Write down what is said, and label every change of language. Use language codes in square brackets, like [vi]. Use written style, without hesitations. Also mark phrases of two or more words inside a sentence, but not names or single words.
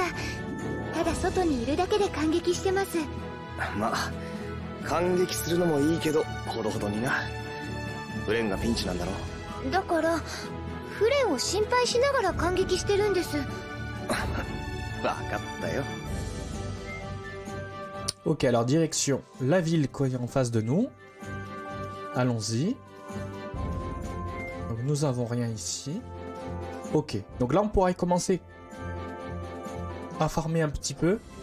[ja] ただ外にいるだけで感激してます。まあ、感激するのもいいけどほどほどにな。フレンがピンチなんだろう。だからフレンを心配しながら感激してるんです。分かったよ。 [fr] Ok, alors direction la ville qui est en face de nous. Allons-y. Donc nous avons rien ici. Ok, donc là on pourrait commencer à farmer un petit peu.